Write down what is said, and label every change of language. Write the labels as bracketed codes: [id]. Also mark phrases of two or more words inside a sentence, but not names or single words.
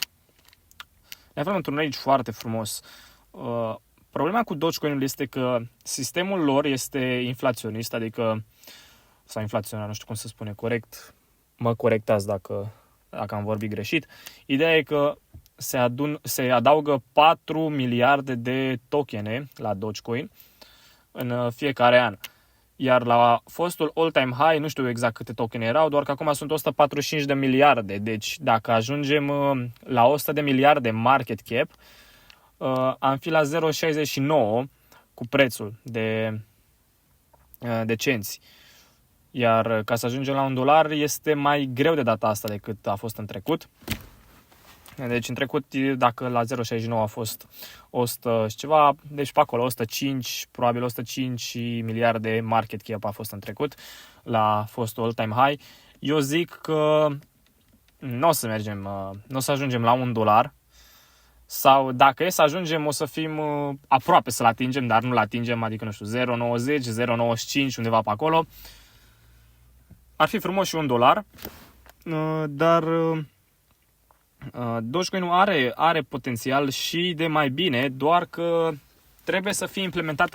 [ro] Ne aflăm într-un range foarte frumos. Problema cu Dogecoin-ul este că sistemul lor este inflaționist, adică, sau inflaționar, nu știu cum se spune corect, mă corectați dacă am vorbit greșit. Ideea e că se adaugă 4 miliarde de tokene la Dogecoin în fiecare an. Iar la fostul [en] all-time high, [ro] nu știu exact câte tokene erau, doar că acum sunt 145 de miliarde. Deci dacă ajungem la 100 de miliarde [en] market cap, [ro] am fi la 0,69 cu prețul de cenți. Iar ca să ajungem la $1 este mai greu de data asta decât a fost în trecut. Deci în trecut, dacă la 0,69 a fost 100 și ceva, deci pe acolo 105, probabil 105 miliarde [en] market cap [ro] a fost în trecut la fostul [en] all-time high. [ro] Eu zic că nu o să mergem, nu o să ajungem la $1, sau dacă e să ajungem o să fim aproape să-l atingem, dar nu-l atingem, adică nu știu, 0,90, 0,95, undeva pe acolo. Ar fi frumos și $1, dar Dogecoin are potențial și de mai bine, doar că trebuie să fie implementat